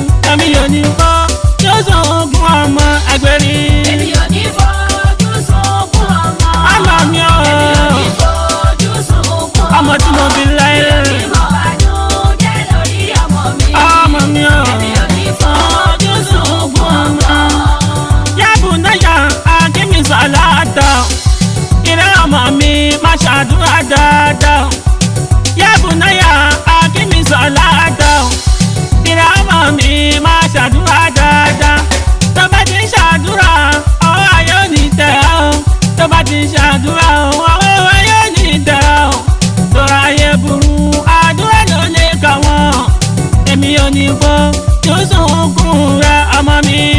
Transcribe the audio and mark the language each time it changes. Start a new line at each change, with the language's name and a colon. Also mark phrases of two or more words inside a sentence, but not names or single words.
Yoruba: Èmi ò ní fọ́, yóò sọ ogún ọmọ àgbèrè. Èmi ò ní fojú sunkún ọmọ. Ọmọ mi o. Èmi ò ní fojú sunkún ọmọ. Ọmọ tí mo bí láyé. Mi ò ní mọ̀ lórí ọmọ mi. Ọmọ mi o. Èmi ò ní fojú sunkún ọmọ.
Arabic: يا بني أقم الصلاة.
Yoruba: Ìrẹ́ ọmọ mi, máa ṣàdúrà dáadáa.
Arabic: يا بني أقم الصلاة.
Yoruba: Ìrẹ́ ọmọ mi, máa ṣàdúrà dáadáa. Tó bá ti ń ṣàdúrà, ọwọ́ ayé ò ní tẹ̀ ọ́. Tó bá ti ń ṣàdúrà, ọwọ́ ayé ò ní tẹ̀ ọ́. Tó ayé burú, àdúrà ló lè kà wọ́n. Èmi ò ní fojú sunkún rẹ, ọmọ mi.